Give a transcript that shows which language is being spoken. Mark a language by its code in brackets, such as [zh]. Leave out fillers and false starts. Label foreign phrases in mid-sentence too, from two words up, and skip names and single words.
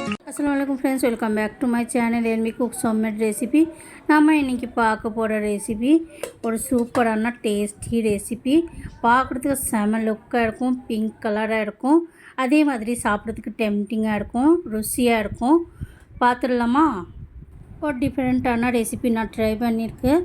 [en] अस्सलामुअलैकुम friends, welcome back to my channel NV Cooks homemade recipe. [ta] நாம இன்னைக்கு பார்க்க போகிற ரெசிபி ஒரு சூப்பரான [en] tasty recipe. [ta] பார்க்குறதுக்கு செம லுக்காக இருக்கும், பிங்க் கலராக இருக்கும், அதே மாதிரி சாப்பிட்றதுக்கு டெம்டிங்காக இருக்கும், ருசியாக இருக்கும். பார்த்துடலாமா? ஒரு டிஃப்ரெண்ட்டான ரெசிபி நான் ட்ரை பண்ணியிருக்கேன்.